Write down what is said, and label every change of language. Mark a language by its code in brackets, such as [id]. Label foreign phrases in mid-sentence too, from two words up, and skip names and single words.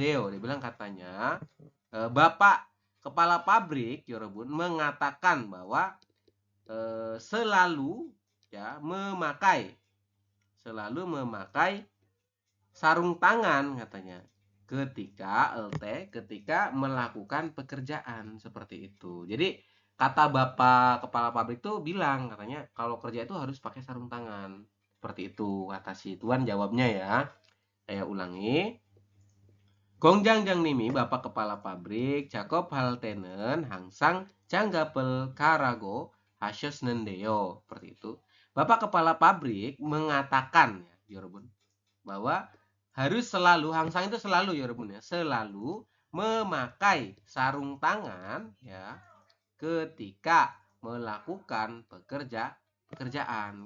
[id] Dia bilang katanya, Bapak kepala pabrik Yorobun mengatakan bahwa selalu ya memakai sarung tangan katanya ketika melakukan pekerjaan seperti itu. Jadi kata Bapak kepala pabrik tuh bilang katanya kalau kerja itu harus pakai sarung tangan. Seperti itu kata si Tuan jawabnya ya. Saya ulangi. [ko] 공장장님이 [id] bapak kepala pabrik [ko] 작업 할 때는 항상 장갑을 가라고 하셨는데요. [id] Seperti itu. Bapak kepala pabrik mengatakan ya, 여러분, bahwa harus selalu, 항상 itu selalu ya, 여러분 ya, selalu memakai sarung tangan ya ketika melakukan pekerjaan.